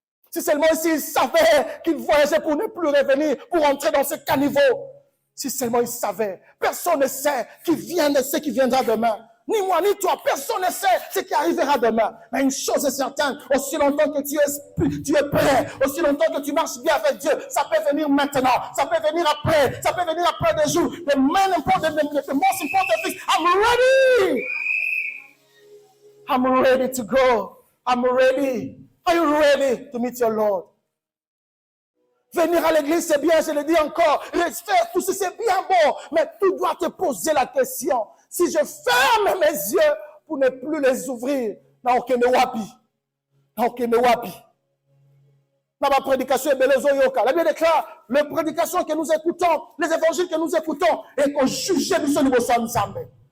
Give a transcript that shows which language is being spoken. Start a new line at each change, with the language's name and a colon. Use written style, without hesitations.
French: Si seulement il savait qu'il voyageait pour ne plus revenir, pour entrer dans ce caniveau. Si seulement il savait. Personne ne sait qui viendra demain. Ni moi, ni toi. Personne ne sait ce qui arrivera demain. Mais une chose est certaine, aussi longtemps que tu es prêt, aussi longtemps que tu marches bien avec Dieu, ça peut venir maintenant, ça peut venir après, ça peut venir après des jours.
English: The most important thing, I'm ready. I'm ready to go. I'm ready. Are you ready to meet your Lord?
French: Venir à l'église, c'est bien, je le dis encore. Faire tout ça, c'est bien bon. Mais tu dois te poser la question. Si je ferme mes yeux pour ne plus les ouvrir, n'a aucun wapi. N'a aucun wapi. Dans ma prédication, la Bible déclare, les prédications que nous écoutons, les évangiles que nous écoutons, et qu'on juge de ce niveau ensemble.